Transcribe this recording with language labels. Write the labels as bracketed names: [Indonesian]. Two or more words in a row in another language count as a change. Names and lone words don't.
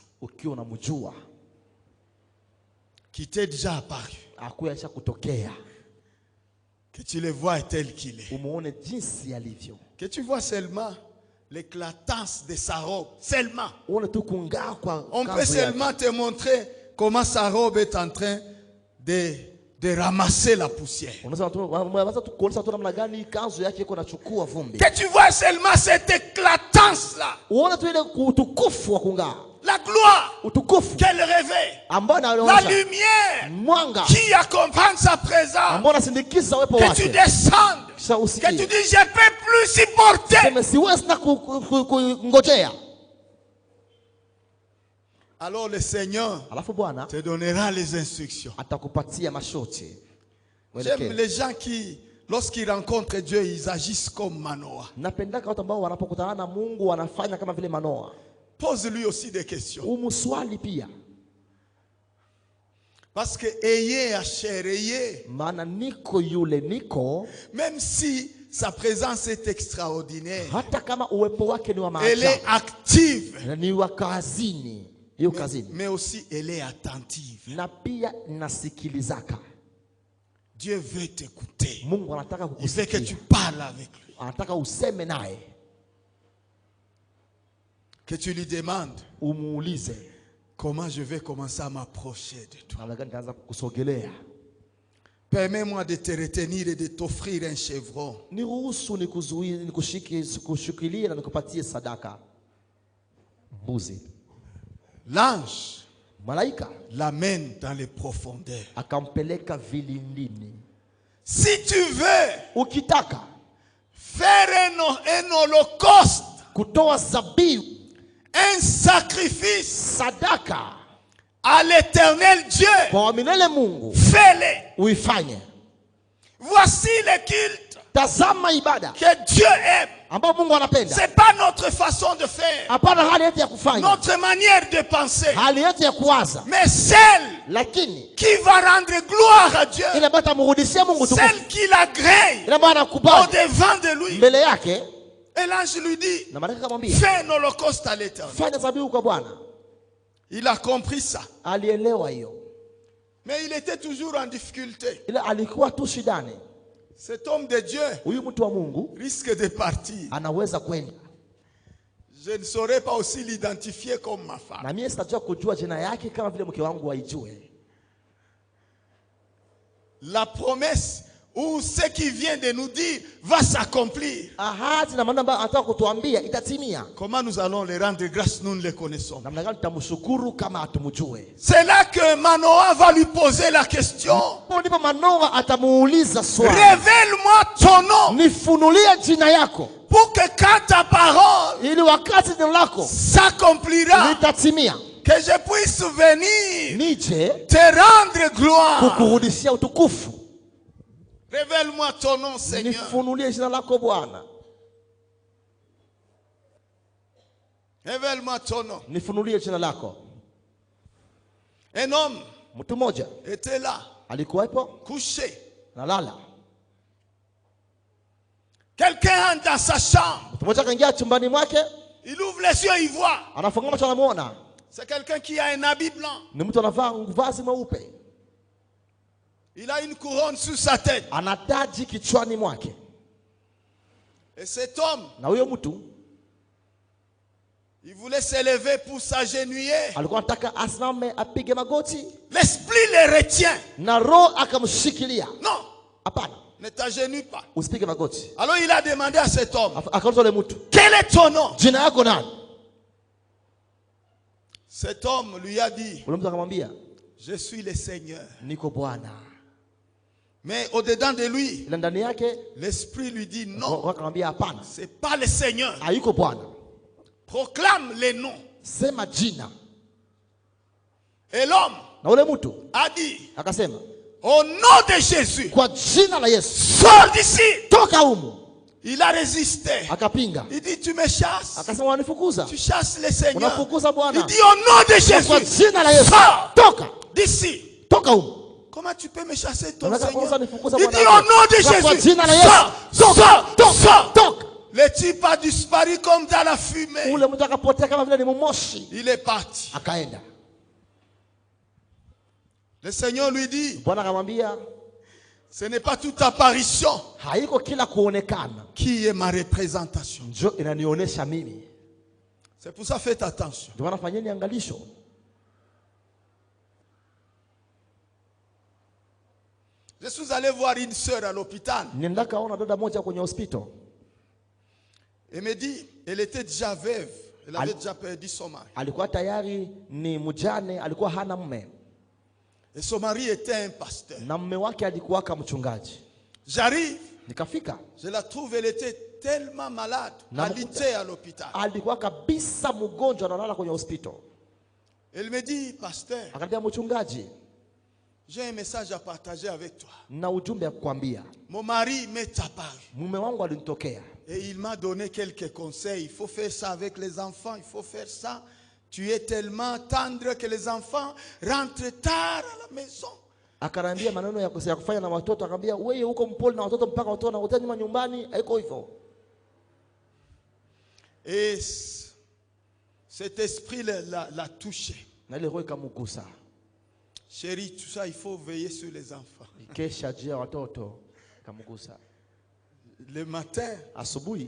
[Swahili] ukiwa unamjua, [French] qui t'est déjà apparu. [Swahili] akuyasha kutokea. [French] Que tu le vois tel qu'il est. [Swahili] umuone jinsi alivyo. [French] Que tu vois seulement l'éclatance de sa robe. Seulement. [Swahili] Uone tu kung'aa kwa [French] On peut [Swahili] kanzu yake. [French] seulement te montrer comment sa robe est en train de ramasser la poussière. [Swahili] Unaweza tu kuonesha tu namna gani kanzu yake iko nachukua vumbi. [French] Que tu vois seulement cette éclatance là. [Swahili] Uone tu ile utukufu wa kung'aa. [French] La gloire [Swahili] Utukufu [French] qu'elle réveille. [Swahili] ambao [French] La [Swahili] anaonyesha [French] lumière [Swahili] mwanga [French] qui accompagne sa présence. [Swahili] ambao anasindikiza uwepo [French] Que tu [Swahili] wake. [French] descendes. [Swahili] Kisha [French] Que tu [Swahili] usikie. [French] dis je peux plus supporter. [Swahili] Sema siwezi na kungojea. [French] Alors le Seigneur [Swahili] Alafu Bwana [French] te donnera les instructions. [Swahili] atakupatia masharti. [French] J'aime les gens qui, lorsqu'ils rencontrent Dieu, ils agissent comme Manoah. [Swahili] Napendaka watu ambao wanapokutana na Mungu wanafanya kama vile Manoa. [French] Pose-lui aussi des questions. [Swahili] Umuswali pia. [French] Parce que ayez à chair, ayez. [Swahili] Maana niko yule niko. [French] Même si sa présence est extraordinaire. [Swahili] Hata kama uwepo wake ni wa [French] Elle est [Swahili] maajabu. [French] active. [Swahili] Ni wa kazini. Hiyo kazini. [French] Mais aussi elle est attentive. [Swahili] Na pia nasikilizaka. [French] Dieu veut t'écouter. [Swahili] Mungu anataka [French] Il veut que [Swahili] kukusikia. [French] tu parles avec lui. [Swahili] Anataka useme naye. [French] Que tu lui demandes [Swahili] Umuulize. [French] comment je vais commencer à m'approcher de toi. [Swahili] Namna gani nitaanza kukusogelea. [French] Permets-moi de te retenir et de t'offrir un chevreau. [Swahili] Niruhusu nikuzuie nikushikilie na nikupatie sadaka. Mbuzi. [French] L'ange [Swahili] Malaika [French] l'amène dans les profondeurs. [Swahili] akampeleka vilindini. [French] Si tu veux [Swahili] Ukitaka [French] faire un holocauste, [Swahili] kutoa zabihu, [French] un sacrifice [Swahili] sadaka [French] à l'éternel Dieu, [Swahili] kwa milele Mungu, [French] fais-le. [Swahili] uifanye. [French] Voici le culte [Swahili] Tazama ibada [French] que Dieu aime. [Swahili] ambayo Mungu anapenda. [French] C'est pas notre façon de faire, [Swahili] Hapana hali yetu ya kufanya, [French] notre manière de penser, [Swahili] hali yetu ya kuwaza, [French] mais celle [Swahili] lakini [French] qui va rendre gloire à Dieu, [Swahili] ile ambayo tamrudishia Mungu tukufu, [French] celle qui l'agrée [Swahili] ile ambayo [French] au [Swahili] anakubali [French] devant de lui. [Swahili] mbele yake. [French] Et l'ange lui dit, [Swahili] Na malaika akamwambia, [French] fais un holocauste à l'éternel. [Swahili] fanya zabihu kwa Bwana. [French] Il a compris ça. [Swahili] Alielewa hiyo, [French] Mais il était toujours en difficulté. [Swahili] ile alikuwa tu shidani. [French] Cet homme de Dieu [Swahili] Huyu mtu wa Mungu [French] risque de partir. [Swahili] anaweza kwenda, [French] Je ne saurais pas aussi l'identifier comme ma femme. [Swahili] na mimi sitajua kujua jina yake kama vile mke wangu aijue. [French] La promesse ou ce qui vient de nous dire va s'accomplir. [Swahili] Ahadi na maneno ambayo anataka kutuambia itatimia. [French] Comment nous allons les rendre grâce? Nous ne les connaissons. [Swahili] Namna gani tutamshukuru kama atumjue? [French] C'est là que Manoah va lui poser la question. [Swahili] Ndipo Manoa atamuuliza swali, [French] Révèle-moi ton nom [Swahili] nifunulie jina yako, [French] pour que quand ta parole [Swahili] ili wakati neno lako [French] s'accomplira, [Swahili] litatimia, [French] que je puisse venir [Swahili] nije [French] te rendre gloire. [Swahili] kukurudishia utukufu. [French] Révèle-moi ton nom, Seigneur. [Swahili] Nifunulie jina lako Bwana, [French] Révèle-moi ton nom. [Swahili] nifunulie jina lako. [French] Un homme [Swahili] Mtu mmoja [French] était là, [Swahili] alikuwepo [French] couché. [Swahili] nalala. [French] Quelqu'un entre dans sa chambre. [Swahili] Mtu mmoja akaingia chumbani mwake, [French] Il ouvre les yeux, il voit. [Swahili] anafungua macho, anamuona [French] C'est quelqu'un qui a un habit blanc. [Swahili] ni mtu anavaa vazi mweupe, [French] Il a une couronne sur sa tête. [Swahili] ana taji kichwani mwake. [French] Et cet homme, [Swahili] Na huyo mtu [French] il voulait s'élever pour s'agenouiller. [Swahili] alikuwa anataka asimame apige magoti, [French] L'esprit le retient. [Swahili] na roho akamshikilia. [French] Non, [Swahili] Hapana, [French] ne t'agenouille pas. [Swahili] usipige magoti. [French] Alors il a demandé à cet homme, [Swahili] Akauliza yule mtu, [French] quel est ton nom? [Swahili] jina yako nani? [French] Cet homme lui a dit, [Swahili] Ule mtu akamwambia, [French] je suis le Seigneur. [Swahili] niko Bwana. [French] Mais au-dedans de lui, [Swahili] Ila ndani yake [French] l'esprit lui dit, non, [Swahili] roho akamwambia, hapana, [French] c'est pas le Seigneur. [Swahili] hayuko Bwana. [French] Proclame les noms. [Swahili] Sema jina. [French] Et l'homme [Swahili] Na ule mtu [French] a dit, [Swahili] akasema, [French] au nom de Jésus, [Swahili] kwa jina la Yesu, [French] sors d'ici. [Swahili] toka humu. [French] Il a résisté. [Swahili] Akapinga, [French] Il dit, tu me chasses. [Swahili] akasema, wanifukuza. [French] Tu chasses le Seigneur. [Swahili] Unafukuza Bwana. [French] Il dit, au nom de [Swahili] Kwa [French] Jésus, [Swahili] jina la Yesu, [French] sors [Swahili] toka, [French] d'ici. [Swahili] toka humu. [French] Comment tu peux me chasser, ton [Swahili] Unataka [French] Seigneur? [Swahili] kwanza nifukuza [French] Il [Swahili] Bwana [French] dit, [Swahili] wako. [French] au nom de [Swahili] Kwa [French] Jésus, [Swahili] jina la Yesu, [French] sors, sors, [Swahili] toka, [French] sors. [Swahili] toka. [French] Le type a disparu comme dans la fumée. [Swahili] Ule mtu akapotea kama vile ni moshi, [French] Il est parti. [Swahili] akaenda. [French] Le Seigneur lui dit, [Swahili] Bwana akamwambia, [French] Ce n'est pas toute apparition [Swahili] haiko kila kuonekana [French] qui est ma représentation. [Swahili] ndio inanionyesha mimi. [French] C'est pour ça, faites attention. [Swahili] Ndio maana fanyeni angalisho. [French] Je suis allé voir une sœur à l'hôpital. [Swahili] Nenda kaona dada moja kwenye hospital. [French] Elle me dit, elle était déjà veuve. Elle avait déjà perdu son mari. [Swahili] Alikuwa tayari ni mjane, alikuwa hana mume. [French] Et son mari était un pasteur. [Swahili] Na mume wake alikuwa kama mchungaji. [French] J'arrive. [Swahili] Nikafika. [French] Je la trouve, elle était tellement malade. Alitée à l'hôpital. [Swahili] Alikuwa kabisa mgonjwa analala kwenye hospital. [French] Elle me dit, pasteur, [Swahili] akaniambia mchungaji, [French] j'ai un message à partager avec toi. [Swahili] Na ujumbe ya kukwambia. [French] Mon mari m'est apparu. [Swahili] Mume wangu alinitokea. [French] Et il m'a donné quelques conseils. Il faut faire ça avec les enfants. Il faut faire ça. Tu es tellement tendre que les enfants rentrent tard à la maison. [Swahili] Akaniambia maneno ya kufanya na watoto. Akaniambia wewe uko mpole na watoto mpaka watoto na utani nyumbani haiko hivyo. [French] Et cet esprit l'a touché. [Swahili] Na ile roho ikamgusa. [French] Chérie, tout ça, il faut veiller sur les enfants. [Swahili] Kesha jia watoto ikamgusa. [French] Le matin, [Swahili] asubuhi,